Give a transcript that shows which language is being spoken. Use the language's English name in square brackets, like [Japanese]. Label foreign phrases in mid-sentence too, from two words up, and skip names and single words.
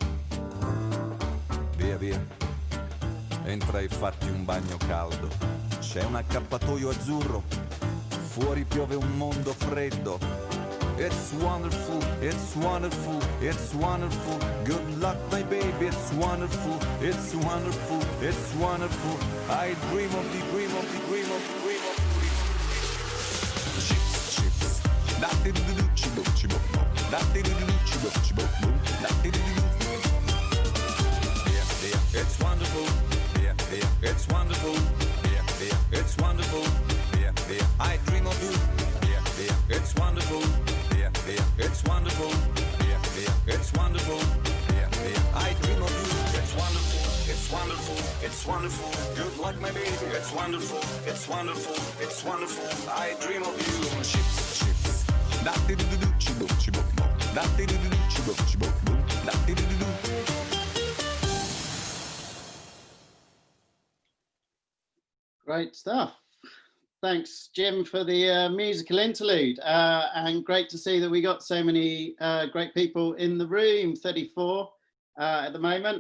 [Italian] Via, via. Entra e fatti un bagno caldo. C'è un accappatoio azzurro. Fuori piove un mondo freddo. [English] It's wonderful, it's wonderful, it's wonderful. Good luck, my baby, it's wonderful, it's wonderful, it's wonderful. I dream of the dream of the dream of the dream of the da-di-do-do-do, chibo, chibo, da-di-do-do-do, chibo, chibo, da-di-do-do-do. Yeah, yeah, it's wonderful. Yeah, yeah, it's wonderful. Yeah, yeah, it's wonderful. Yeah, yeah, I dream of you. Yeah, yeah, it's wonderful. Yeah, yeah, it's wonderful. Yeah, yeah, it's wonderful. Yeah, yeah, I dream of you. It's wonderful. It's wonderful. It's wonderful. You'd like my baby. It's wonderful. It's wonderful. It's wonderful. I dream of you. Chips, chips. Da-di-do-do-do, chibo, chibo, da-di-do-do-do, chibo, chibo, da-di-do-do-do. Great stuff. Thanks, Jim, for the musical interlude. And great to see that we got so many great people in the room, 34 at the moment.